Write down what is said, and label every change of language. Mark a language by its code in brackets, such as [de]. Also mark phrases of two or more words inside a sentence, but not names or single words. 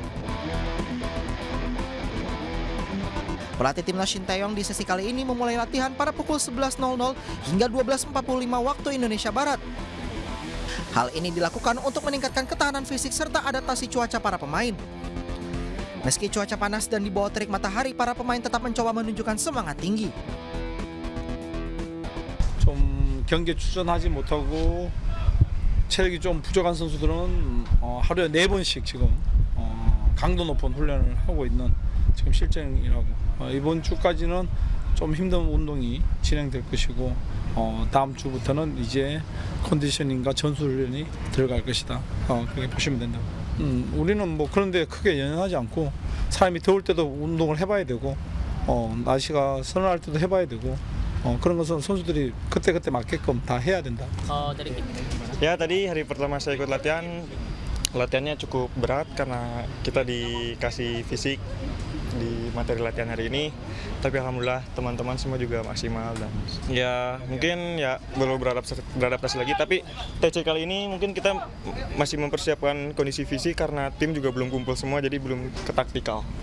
[id] Pelatih timnas Shin Tae-yong di sesi kali ini memulai latihan pada pukul 11.00 hingga 12.45 waktu Indonesia Barat. Hal ini dilakukan untuk meningkatkan ketahanan fisik serta adaptasi cuaca para pemain. Meski cuaca panas dan di bawah terik matahari, para pemain tetap mencoba menunjukkan semangat tinggi. [ko] 좀 경기에 출전하지 못하고 체력이 좀 부족한 선수들은 하루에 4번씩 지금 강도 높은 훈련을 하고 있는 지금 실정이라고. 이번 주까지는 좀 힘든 운동이 진행될 것이고 다음 주부터는 이제 컨디셔닝과 전술 훈련이 들어갈 것이다. 그렇게 보시면 된다고. 우리는 뭐 그런데 크게 연연하지 않고 사람이 더울 때도 운동을 해봐야 되고 날씨가 서늘할 때도 해봐야 되고 그런 것은 선수들이 그때그때 맞게끔 다 해야 된다. [id] Ya tadi hari pertama saya ikut latihannya cukup berat karena kita dikasih fisik di materi latihan hari ini, tapi alhamdulillah teman-teman semua juga maksimal dan ya mungkin ya belum beradaptasi lagi, tapi TC kali ini mungkin kita masih mempersiapkan kondisi fisik karena tim juga belum kumpul semua jadi belum ketaktikal.